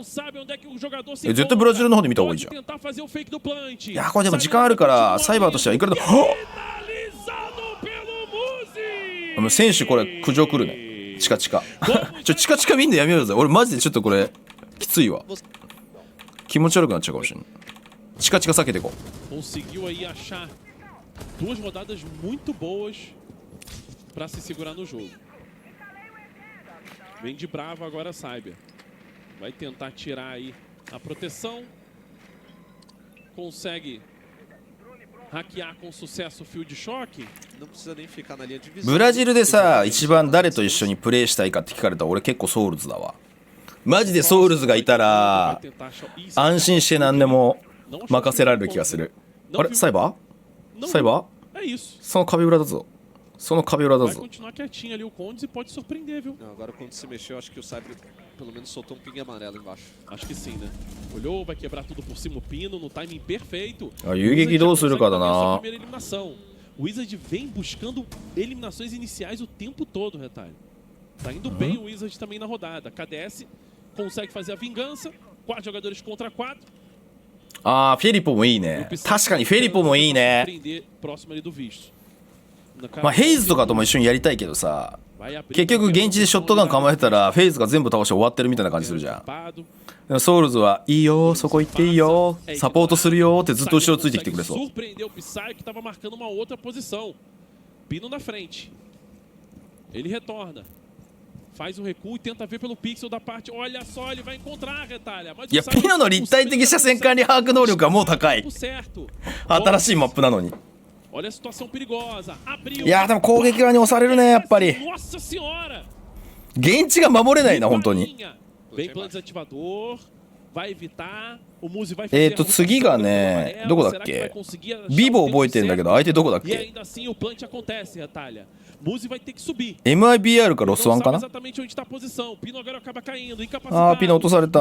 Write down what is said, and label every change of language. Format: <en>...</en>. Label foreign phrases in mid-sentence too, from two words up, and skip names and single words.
<ja>絶対ブラジルの方で見た方がいいじゃん。いやこれでも時間あるからサイバーとしてはいくらでも選手これ苦情来るね。チカチカチカチカ見んでやめようぜ。俺マジでちょっとこれきついわ。気持ち悪くなっちゃうかもしれない。チカチカ避けていこう。</ja> <pt>Conseguiu aí achar 2 rodadas muito boas para se segurar no jogo. Vem de bravo agora Cyber. Vai tentar tirar aí a proteção. Consegue hackear com sucesso o fio de choque.</pt> <ja>ブラジルでさ一番誰と一緒にプレイしたいかって聞かれたら俺結構ソウルズだわ。マジでソウルズがいたら安心して何でも任せられる気がする。あれサイバー？サイバー？その壁裏だぞ。その壁裏だぞ。</ja> <pt>Agora quando se mexeu acho que o Cyber pelo menos soltou ping amarelo embaixo. Acho que sim, né? Olhou, vai quebrar tudo por cima o pino no timing perfeito.</pt> <ja>遊撃どうするかだな。</ja> <pt>O Wizard vem buscando eliminações iniciais o tempo todo, retalho. Tá indo bem o Wizard também na rodada. KDS consegue fazer a vingança. 4 jogadores contra 4.</pt> <ja>あーフェリポもいいね。確かにフェリポもいいね。まあヘイズとかとも一緒にやりたいけどさ、結局現地でショットガン構えたらフェイズが全部倒して終わってるみたいな感じするじゃん。ソウルズはいいよそこ行っていいよサポートするよってずっと後ろついてきてくれそう。</ja> <pt>Faz um recuo e tenta ver pelo pixel da parte. Olha só, ele vai encontrar, retalha.</pt> <ja>いやピノの立体的車線管理把握能力はもう高い。新しいマップなのに。いやでも攻撃側に押されるねやっぱり。現地が守れないな本当に。次がねどこだっけ。VIVO覚えてるんだけど相手どこだっけ。mibr かロスワンかな。あーピノ落とされた。</ja>